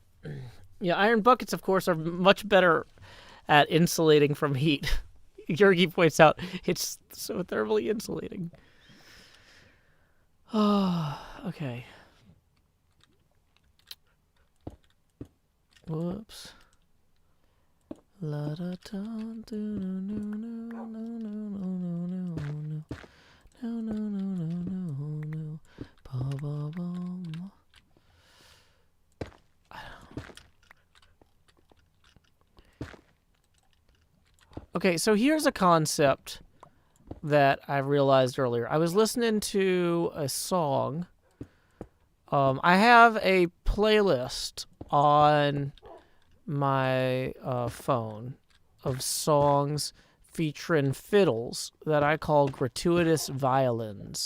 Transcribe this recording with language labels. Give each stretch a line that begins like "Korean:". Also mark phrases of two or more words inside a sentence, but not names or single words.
English: Yeah, iron buckets, of course, are much better at insulating from heat. Yergi points out it's so thermally insulating. Oh, okay. Whoops. La da da do no no no no no no no no no no no no no ba ba ba. Okay, so here's a concept that I realized earlier. I was listening to a song. I have a playlist on my phone of songs featuring fiddles that I call gratuitous violins.